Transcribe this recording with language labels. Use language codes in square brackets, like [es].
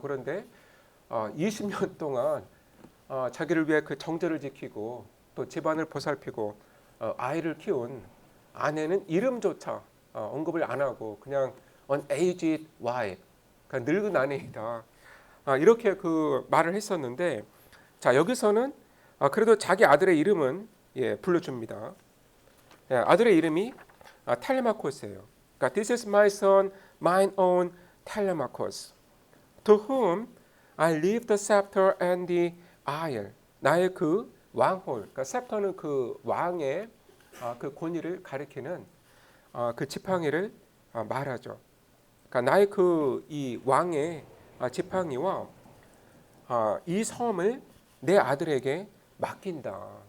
[ko] 그런데 20년 동안 자기를 위해 그 정제를 지키고 또 집안을 보살피고 아이를 키운 아내는 이름조차 언급을 안 하고 그냥 [en] an aged wife, [ko] 그러니까 늙은 아내이다. 이렇게 그 말을 했었는데, 자 여기서는 그래도 자기 아들의 이름은 불러줍니다. 아들의 이름이 텔레마코스예요. 그러니까 [en] this is my son, mine own Telemachus, to whom I leave the scepter and the isle. [ko] 나의 그 왕홀, 그러니까 셉터는 그 왕의 그 권위를 가리키는 그 지팡이를 말하죠. 그러니까 나의 그 이 왕의 지팡이와 이 섬을 내 아들에게 맡긴다.